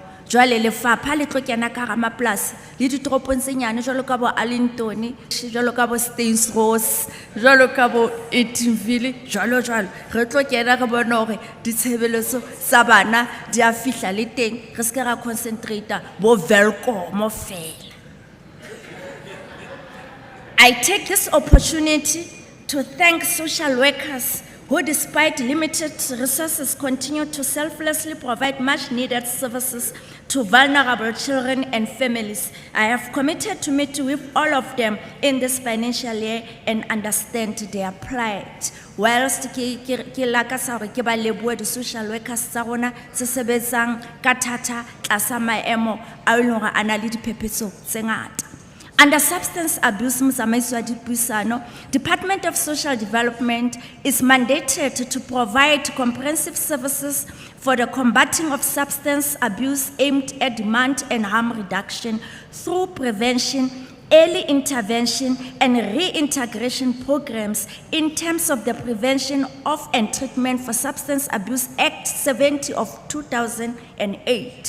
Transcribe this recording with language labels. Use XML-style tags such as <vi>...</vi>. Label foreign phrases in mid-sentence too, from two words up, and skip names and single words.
<st>Jwale lefapha le tlo kena ka hara mapolasi le ditoropong tse nyane jwalo ka bo Arlington, jwalo ka bo Stainsrose, jwalo ka bo Edenville, jwalo re tlo kena re bona hore ditshebeletso tsa bana di a fihla le teng, re se ke ra concentrate bo Velkom fela.</st> <en>I take this opportunity to thank social workers who, despite limited resources, continue to selflessly provide much-needed services to vulnerable children and families. I have committed to meet with all of them in this financial year and understand their plight.</en> <st>Whilst ke lakatsa hore ke ba lebohe di-social workers tsa rona tse sebetsang ka thata tlasa maemo a e leng hore a na le diphephetso tse ngata.</st> <en>Under substance abuse, Department of Social Development is mandated to provide comprehensive services for the combating of substance abuse aimed at demand and harm reduction through prevention, early intervention, and reintegration programs in terms of the Prevention of and Treatment for Substance Abuse Act 70 of 2008.</en>